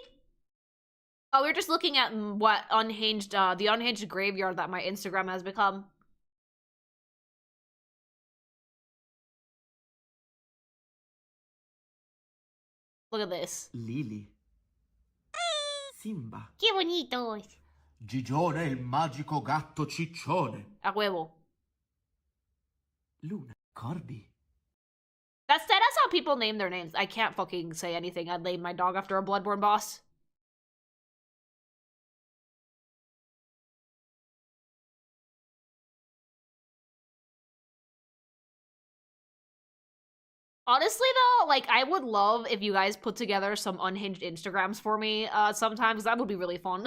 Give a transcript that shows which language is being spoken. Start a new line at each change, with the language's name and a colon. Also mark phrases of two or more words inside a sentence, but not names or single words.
English: Oh, we're just looking at what unhinged, the unhinged graveyard that my Instagram has become. Look at this. Lily. Simba.
Spanish: Qué bonitos.
Italian: Gigione, il magico gatto ciccione.
Spanish: A huevo. Luna. Corby.
English: That's how people name their names. I can't fucking say anything. I'd name my dog after a Bloodborne boss. Honestly, though, like, I would love if you guys put together some unhinged Instagrams for me sometimes. That would be really fun.